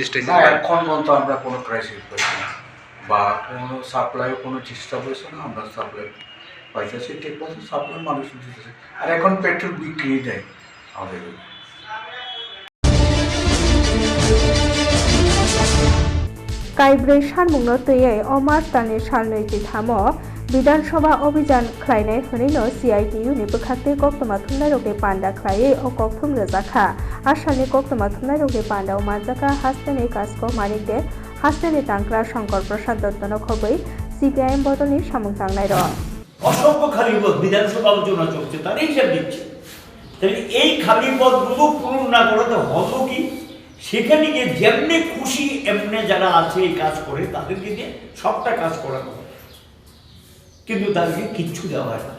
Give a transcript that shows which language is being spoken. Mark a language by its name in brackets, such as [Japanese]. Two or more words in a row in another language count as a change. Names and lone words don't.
[Bangla] না, এখন পর্যন্ত আমরা কোনো ক্রাইসিস পাইছি না বা কোনো সাপ্লাইও কোনো চেষ্টা করছে না। আমরা সাপ্লাই পাইতেছি ঠিক আছে, সাপ্লাই মানুষ দিতেছে। আর এখন পেট্রোল বিক্রি দেয় আমাদের। [Kok Borok] কাইব্रै सानमुंनो तैयै अमार तानि सालनै थामो विधानसभा अभियान ख्लायनाय हनैनो CITU नि बखाते कक्तमा थुमनाय रोगे पान्डा ख्लायै अ कक्तम रजाखा आसालनि कक्तमा थुमनाय रोगे पान्डा माजाका हास्तेनि कास्को मानिकदे हास्तेनि तांक्रा शंकर प्रसाद दत्तन खबै CPIM बदलनि सामुं तांनाय र [Bangla] অসংখ্য খালি পদ বিধানসভা আলোচনা চলছে, তার হিসাব দিচ্ছে। তাহলে এই খালি পদগুলো পূরণ না করাতে হলো কি, সেখানে গিয়ে যেমনি খুশি এমনি যারা আছে এই কাজ করে তাদেরকে দিয়ে সবটা কাজ করানো হয়, কিন্তু তাদেরকে কিচ্ছু দেওয়া হয় না।